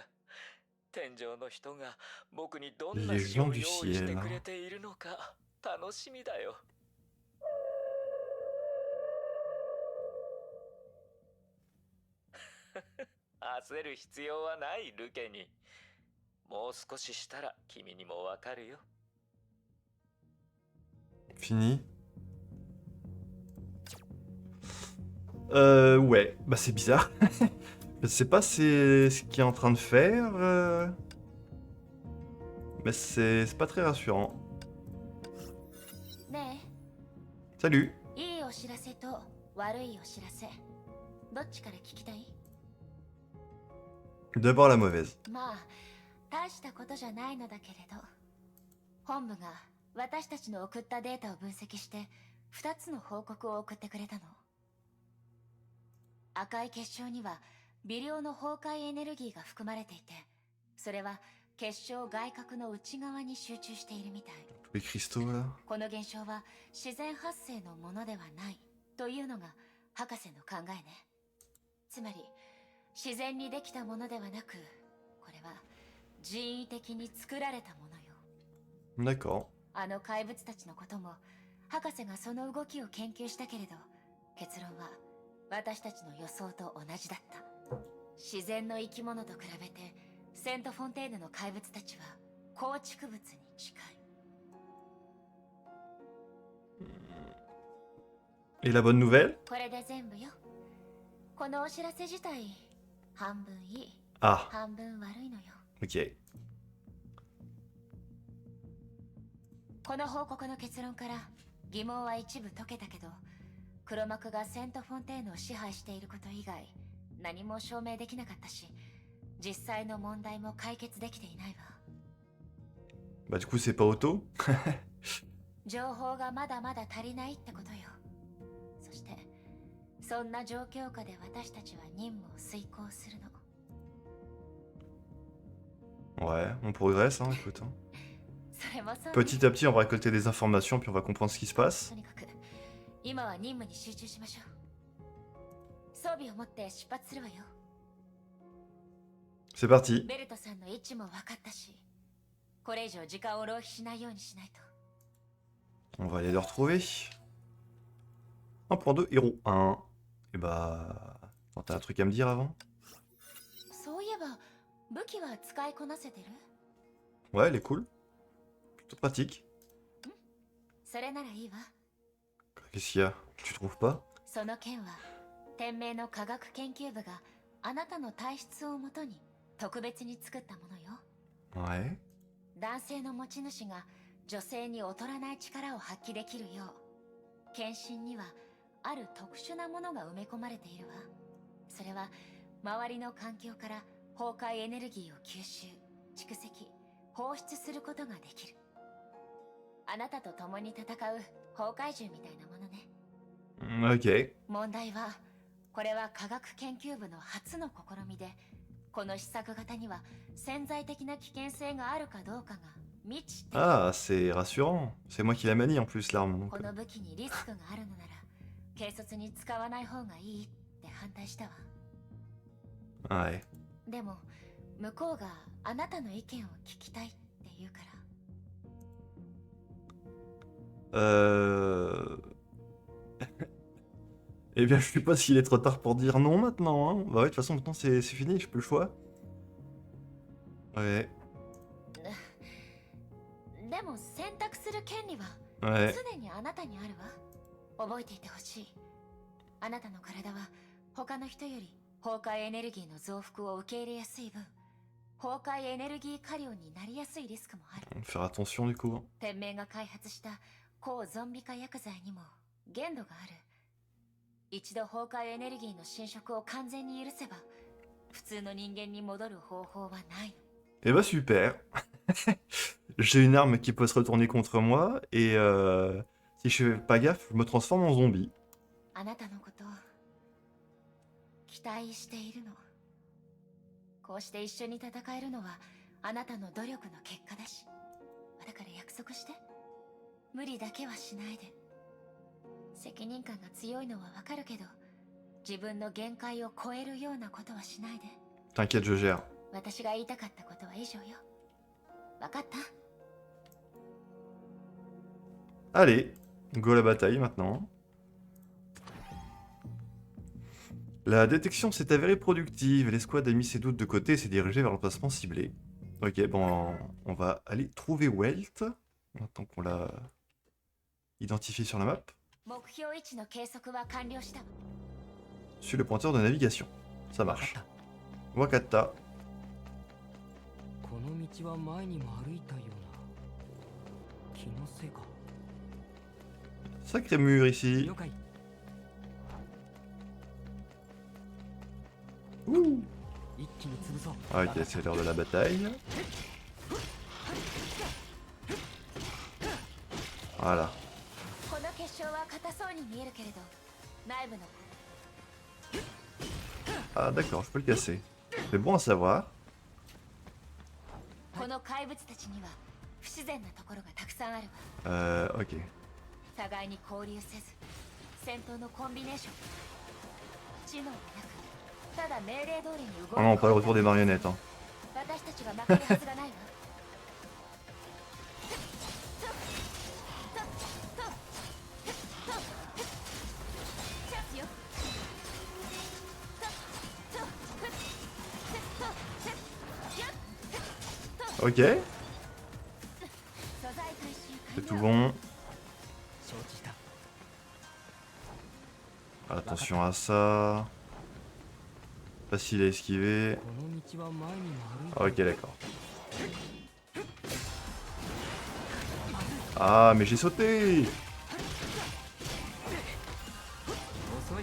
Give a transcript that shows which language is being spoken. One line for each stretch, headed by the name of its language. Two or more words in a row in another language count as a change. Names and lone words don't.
Japanese: 天上の人が僕にどんな詩を用意してくれているのか楽しみだよ。焦る必要はないルケに。もう少ししたら君にもわかるよ。
French: Fini. Ouais, bah c'est bizarre. Je sais pas c'est ce qu'il est en train de faire. Mais c'est pas très rassurant.
Japanese: ね
French: Salut.
Japanese: え、いいお知らせと悪いお知らせ、どっちから聞きたい？
French: D'abord la mauvaise.
Japanese: まあ大したことじゃないのだけれど、本部が私たちの送ったデータを分析して2つの報告を送ってくれたの。赤い結晶には微量の崩壊エネルギーが含まれていて、それは結晶外核の内側に集中しているみたい。
French: Les cristaux là.
Japanese: この現象は自然発生のものではないというのが博士の考えね。つまり自然にできたものではなく、これは人為的に作られたものよ。
French: D'accord.
Japanese: あの怪物たちのことも博士がその動きを研究したけれど、結論は私たちの予想と同じだった。自然の生き物と比べてセント・フォンテーヌの怪物たちは構築物に近い。
French: Et la bonne nouvelle?
Japanese: これで全部よ。このお知らせ自体、半分いい、
French: Ah,
Japanese: 半分悪いのよ。
French: ok.
Japanese: この報告の結論から疑問は一部解けたけど、黒幕がセント・フォンテーヌを支配していること以外何も証明できなかったし、実際の問題も解決できていないわ。
French: Bah du coup c'est pas Otto.
Japanese: 情報がまだまだ足りないってことよ。そしてそんな状況下で私たちは任務を遂行するの。
French: Ouais, on progresse hein, écoute. Hein.
Japanese: それもそうね。
French: Petit à petit on va récolter des informations puis on va comprendre ce qui se passe.
Japanese: とにかく今は任務に集中しましょう。装備を持って出発するわよ。
French: C'est parti.
Japanese: ベルトさんの位置も分かったし、これ以上時間を浪費しないようにしないと。
French: On va aller le retrouver. 1.2 héros 1. Et bah... Attends, t'as un truc à me dire avant?
Japanese: そういえば武器は使いこなせてる？
French: Ouais, elle est cool. Plutôt pratique.
Japanese: それならいいわ。
French: Qu'est-ce qu'il y a? Tu trouves pas?
Japanese: その件は天命の科学研究部があなたの体質をもとに特別に作ったものよ。
French: Ouais.
Japanese: 男性の持ち主が女性に劣らない力を発揮できるよう、献身にはある特殊なものが埋め込まれているわ。それは周りの環境から崩壊エネルギーを吸収、蓄積、放出することができる。あなたと共に戦う崩壊獣みたいなものね。
French: Ok.
Japanese: 問題は、これは科学研究部の初の試みで、この試作型には潜在的な危険性があるかどうかが未知的。
French: Ah, c'est rassurant. C'est moi qui la manie en plus, l'arme. Donc.
Japanese: この武器にリスクがあるのなら、軽率に使わない方がいいって反対したわ。
French: Ouais.
Japanese: でも、向こうがあなたの意見を聞きたいって言うから。
French: Eh bien, je suppose qu'il est trop tard pour dire non maintenant. Hein. Bah ouais, de toute façon, maintenant c'est fini, j'ai plus le choix. Ouais.
Japanese: でも選択する権利は
French: Ouais.
Japanese: 常にあなたにあるわ。覚えていてほしい。あなたの体は他の人より崩壊エネルギーの増幅を受け入れやすい分、崩壊エネルギー過量になりやすいリスクもある。
French: Faire attention du coup.
Japanese: 天命が開発した抗ゾンビ化薬剤にも限度がある。一度崩壊エネルギーの侵食を完全に許せば、普通の人間に戻る方法はないの。
French: Eh bah super. J'ai une arme qui peut se retourner contre moi et si je fais pas gaffe, je me transforme en zombie.
Japanese: あなたのこと期待しているの。こうして一緒に戦えるのはあなたの努力の結果だし、だから約束して。無理だけはしないで。責任感が強いのはわかるけど、自分の限界を超えるようなことはしないで。
French: T'inquiète, je gère.
Japanese: 私が言いたかったことは以上よ。わかった？
French: Allez, go à la bataille maintenant. La détection s'est avérée productive et l'escouade a mis ses doutes de côté et s'est dirigée vers l'emplacement ciblé. Ok, bon, on va aller trouver Welt, maintenant qu'on l'a identifié sur la map.
Japanese: 目標位置の計測は完了した。
French: Suis le pointeur de navigation. Ça marche. Wakata.
Japanese: この道は前にも歩いたような気のせいか。
French: Sacré mur ici.
Japanese: 了解。
French: Ouh.
Japanese: 一気に潰そう。
French: Ok, c'est l'heure de la bataille. Voilà.
Japanese: この結晶は硬そうに見えるけれど、内部の
French: Ah d'accord, je peux le casser. C'est bon à savoir.
Japanese: この怪物たちには不自然なところがたくさんあるわ。
French: Ok.
Japanese: 互いに交流せず、戦闘のコンビネーション。知能がなく、ただ命令通りに動く。
French: Ah non, pas le retour des marionnettes. Hein.
Japanese: 私たちが負けるはずがないわ。チャンスよ。
French: Ok,
Japanese: 素材回収
French: c'est
Japanese: 完
French: tout
Japanese: 了。
French: bon.
Japanese: 承知した。
French: Attention à ça. Facile à esquiver.
Japanese: この道は前にも歩いた。
French: Ok, d'accord. Ah, mais j'ai sauté!
Japanese: 遅い。